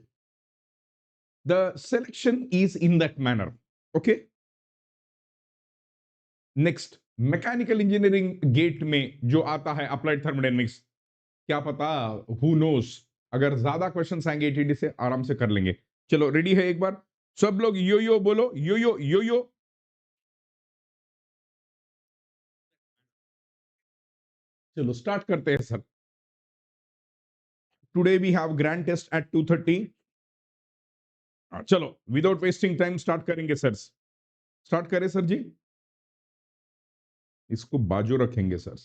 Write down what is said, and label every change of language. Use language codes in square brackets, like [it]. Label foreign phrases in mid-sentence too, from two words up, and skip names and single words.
[en] The selection is in that manner. ओके. [hi] नेक्स्ट, [en] mechanical engineering [hi] गेट में जो आता है [en] applied thermodynamics, [hi] क्या पता, [en] who knows, [hi] अगर ज्यादा क्वेश्चंस आएंगे एटीडी से आराम से कर लेंगे. चलो रेडी है एक बार सब लोग? यो यो बोलो. यो यो यो यो. चलो स्टार्ट करते हैं सर. [en] Today we have grand test at 2:30. [hi] चलो [en] without wasting time [hi] स्टार्ट करेंगे सर. स्टार्ट करें सर जी. इसको बाजू रखेंगे सर.